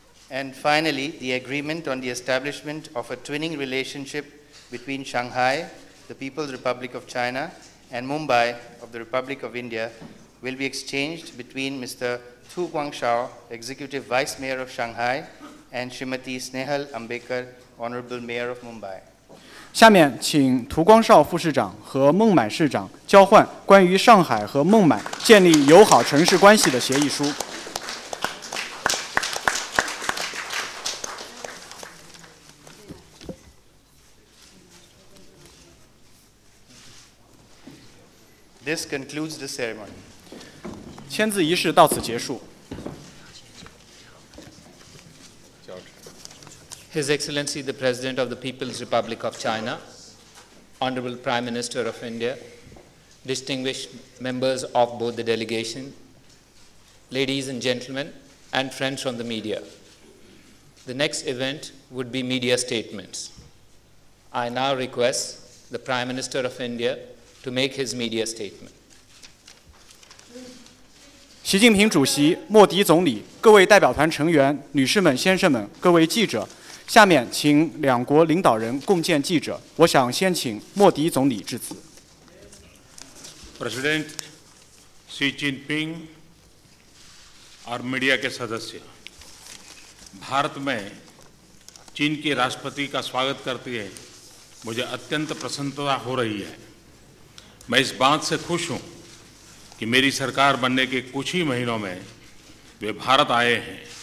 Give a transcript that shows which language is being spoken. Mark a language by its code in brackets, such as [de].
[en] And finally, the agreement on the establishment of a twinning relationship between Shanghai, the People's Republic of China, and Mumbai of the Republic of India will be exchanged between Mr. Thu Guangshao, Executive Vice Mayor of Shanghai, and Srimati Snehal Ambekar, Honorable Mayor of Mumbai. [zh] 下面请涂光绍副市长和孟买市长交换关于上海和孟买建立友好城市关系的协议书。 [en] This concludes the ceremony. [zh] 签字仪式到此结束。 [en] His Excellency the President of the People's Republic of China, Honorable Prime Minister of India, distinguished members of both the delegation, ladies and gentlemen, and friends from the media. The next event would be media statements. I now request the Prime Minister of India to make his media statement. [zh] 习近平主席、莫迪总理、各位代表团成员、女士们、先生们、各位记者，下面请两国领导人共见记者。我想先请莫迪总理致辞。 [hi] president Xi Jinping और media के सदस्य, भारत में चीन के राष्ट्रपति का स्वागत करते हुए मुझे अत्यंत प्रसन्नता हो रही है। मैं इस बात से खुश हूँ कि मेरी सरकार बनने के कुछ ही महीनों में वे भारत आए हैं।